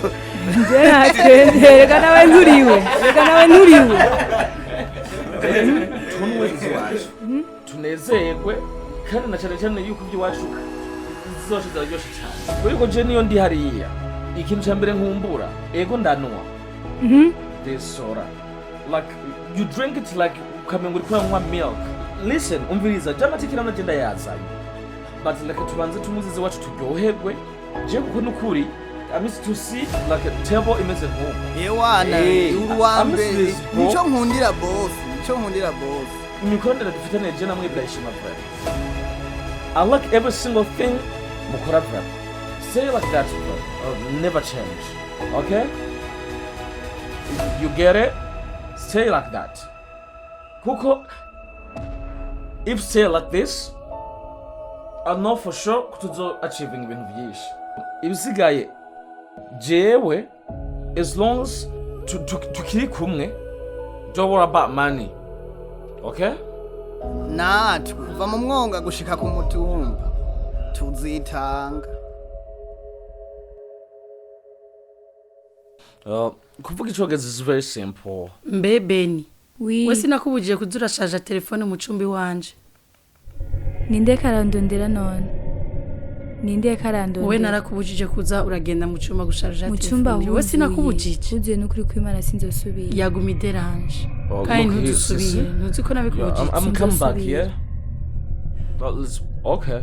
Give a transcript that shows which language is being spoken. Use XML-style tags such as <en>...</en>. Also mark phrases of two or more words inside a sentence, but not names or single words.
<rn>Reka nawe nturiwe. Tunezerwe kandi na cyane yuko iby'iwacu zose zaryoshye cyane. Ariko je niyo ndi hariya. Ikintu cya mbere nkumbura ego ndanwa.</rn> <en>This soda. Like you drink it like</en> <rn>ukamenga uri kunywa</rn> <en>milk. Listen,</en> <rn>umviriza jamatikira na genda yazanye.</rn> <en>But like</en> <rn>tubanze tumuzize wacu turyoherwe. Je kuko nukuri</rn> <en>I miss to see like a table imeze home.</en> <rn>Ewana, uruwambe. Nico nkundira boss. Imikondera dufitane je namwe Ibrahima brother.</rn> <en>I like every single thing mukora brother. Say it like that, brother. Never change. Okay? You get it? Say it like that. Kuko if say it like this, I know for sure tuzo achieving</en> <rn>ibintu byinshi. Ibisigaye jewe</rn> <en>as long as</en> <rn>tukiri kumwe,</rn> <en>don't worry about money. Okay?</en> <rn>Natwe kuva mu mwonga gushika ku mutumba tuzitanga. Kuvuga icyongereza</rn> <en>is very simple.</en> <rn>Mbebeni. We sinakubujije kuzura shaja telefone mu cumbi wanje. Ninde karandondera none? Wowe narakubujije kuza uragenda mu cumba gusharja telefone. We sinakubujije. Ugiye n'ukuri kwimana sinzosubira. Yaguma ideranje. Kandi ntudusubiye. Ntuzi ko nabikubujije.</rn> <en>I'm come back here. Okay.</en>